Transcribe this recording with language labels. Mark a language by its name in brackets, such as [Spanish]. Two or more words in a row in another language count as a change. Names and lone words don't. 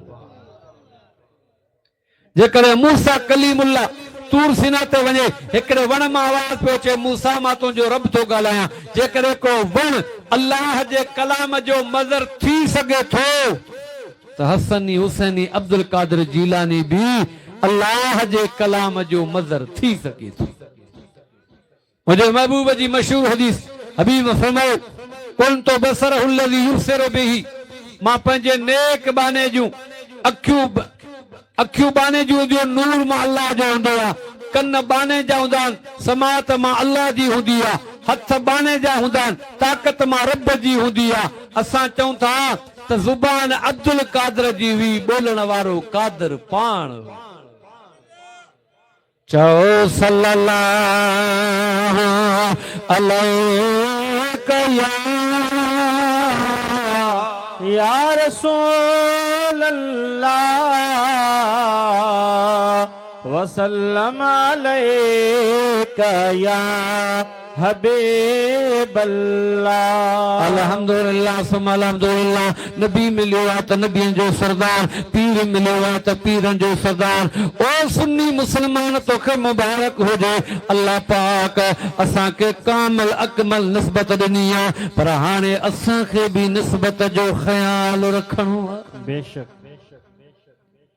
[Sindhi] जेकॾहिं मूसा कलीमुल्लाह तूर सीना ते वञे हिकिड़े वण मां आवाज़ पियो अचे मूसा मां तुंहिंजो रब थो ॻाल्हायां जेकॾहिं को वण अल्लाह जे कलाम जो मज़र थी सघे थो त हसनी हुसैनी अब्दुल कादिर जीलानी बि अल्लाह जे कलाम जो मज़र थी सघे थो मुंहिंजे महबूब जी मशहूर हदीस हबीब फरमायो [Arabic] كنت بصره الذي يبصر به [Sindhi] मां पंहिंजे नेक बाने जूं अखियूं बाने जूं जो नूर मां अल्लाह जो हूंदो आहे कन बाने जा हूंदा आहिनि समात मां अल्लाह जी हूंदी आहे हथ बाने जा हूंदा आहिनि ताक़त मां रब जी हूंदी आहे असां चऊं था त ज़ुबान अब्दुल कादिर जी हुई ॿोलण वारो कादिर पाण चओ [Arabic] صلى الله عليه يا رسول الله وسلم عليك يا حبيب الله الحمد لله ثم الحمد لله [Sindhi] नबी मिलियो आहे त नबियनि जो सरदार पीर मिलियो आहे त पीरनि जो सरदार ओ सुन्नी मुस्लमान तोखे मुबारक हुजे अल्लाह पाक असांखे कामिल अकमल निस्बत ॾिनी आहे पर हाणे असांखे बि निस्बत जो ख़्याल रखणो आहे